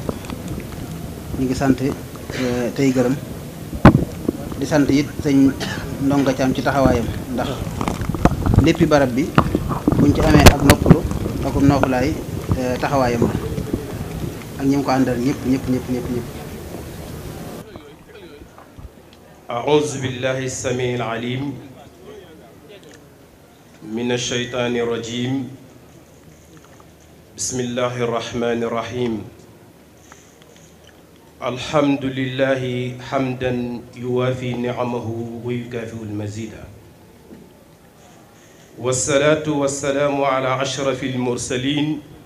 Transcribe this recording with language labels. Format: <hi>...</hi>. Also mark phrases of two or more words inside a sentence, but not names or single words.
<wo>ñu ngi sant tey gërëm di sant it sëñ Ndonga Caam ci taxawaayam ndax léppi barab bi buñ ci amee ak noppalu akum noofulaay taxawaayam la ak ñi mu ko àndal ñëpp.</wo> <ar>أعوذ بالله السميع العليم من الشيطان الرجيم بسم الله الرحمن الرحيم الحمد لله حمدا يوافي نعمه ويكافئ المزيد والصلاة والسلام على أشرف المرسلين</ar>